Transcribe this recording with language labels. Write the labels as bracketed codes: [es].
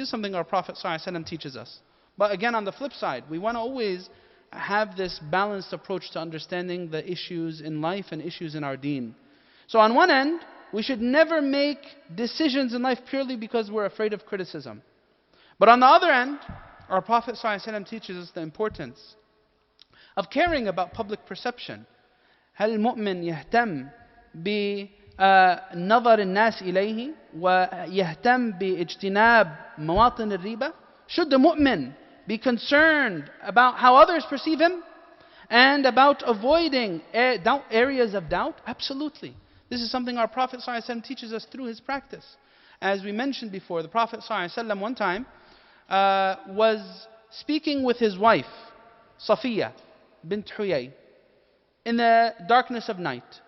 [en] This is something our Prophet ﷺ teaches us. But again, on the flip side, we want to always have this balanced approach to understanding the issues in life and issues in our deen. So on one end, we should never make decisions in life purely because we're afraid of criticism. But on the other end, our Prophet ﷺ teaches us the importance of caring about public perception. [ar] هل المؤمن يهتم بنظر الناس إليه ويهتم باجتناب مواطن الريبة? [en] Should the mu'min be concerned about how others perceive him and about avoiding areas of doubt? Absolutely. This is something our Prophet ﷺ teaches us through his practice. As we mentioned before, the Prophet ﷺ one time was speaking with his wife, Safiya bint Huyay, in the darkness of night.